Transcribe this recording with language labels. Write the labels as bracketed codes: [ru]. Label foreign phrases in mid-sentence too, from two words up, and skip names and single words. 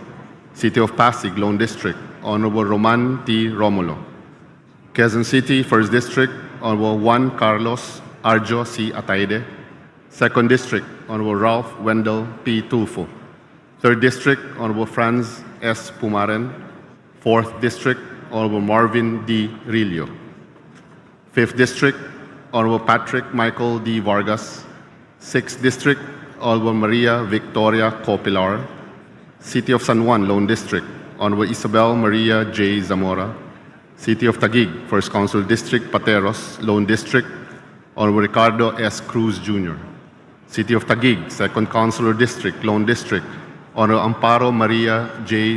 [en] City of Pasig, Lone District, Honorable Roman T. Romulo. Quezon City, 1st District, Honorable Juan Carlos Arjo C. Ataide. 2nd District, Honorable Ralph Wendell P. Tulfo. 3rd District, Honorable Franz S. Pumaren. 4th District, Honorable Marvin D. Rillo. 5th District, Honorable Patrick Michael D. Vargas. 6th District, Honorable Maria Victoria Copilar. City of San Juan, Lone District, Honorable Isabel Maria J. Zamora. City of Taguig, 1st Council District, Pateros, Lone District, Honorable Ricardo S. Cruz Jr. City of Taguig, 2nd Councilor District, Lone District, Honorable Amparo Maria J.